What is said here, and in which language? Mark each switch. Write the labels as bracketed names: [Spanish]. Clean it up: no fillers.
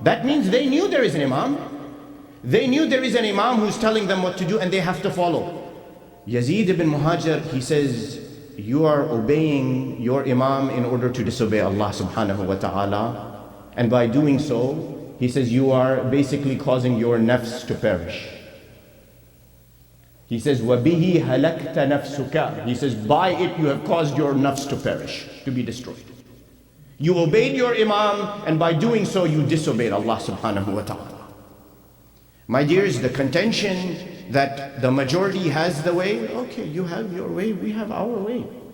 [English] That means they knew there is an Imam. They knew there is an Imam who's telling them what to do and they have to follow. Yazid ibn Muhajir, he says, you are obeying your Imam in order to disobey Allah subhanahu wa ta'ala. And by doing so, he says, you are basically causing your nafs to perish. He says, [Arabic] وَبِهِ هَلَكْتَ نَفْسُكَ. [English] He says, by it you have caused your nafs to perish, to be destroyed. You obeyed your Imam, and by doing so, you disobeyed Allah subhanahu wa ta'ala. My dears, the contention that the majority has the way, okay, you have your way, we have our way.